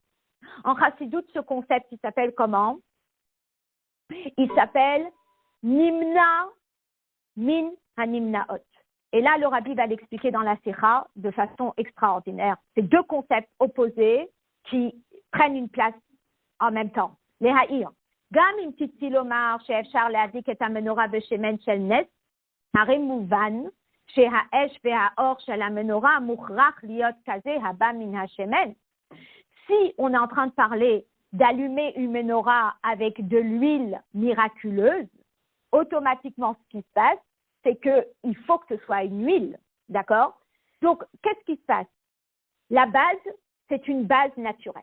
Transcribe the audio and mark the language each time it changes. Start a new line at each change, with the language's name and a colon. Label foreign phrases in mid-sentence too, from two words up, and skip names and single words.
French: En Chassidoute, ce concept, il s'appelle comment? Il s'appelle
Hebrew: נמנע מן הנמנעות.
French: Et là, le rabbi va l'expliquer dans la Sikha de façon extraordinaire. C'est 2 concepts opposés qui prennent une place en même temps. Les haïr.
Hebrew: גם אם תמצי לומר שאפשר להדליק את המנורה בשמן של נס, הרי מובן, שהאש והאור של המנורה מוכרח להיות כזה הבא מן השמן.
French: Si on est en train de parler d'allumer une menorah avec de l'huile miraculeuse, automatiquement ce qui se passe, c'est qu'il faut que ce soit une huile, d'accord? Donc, qu'est-ce qui se passe? La base, c'est une base naturelle.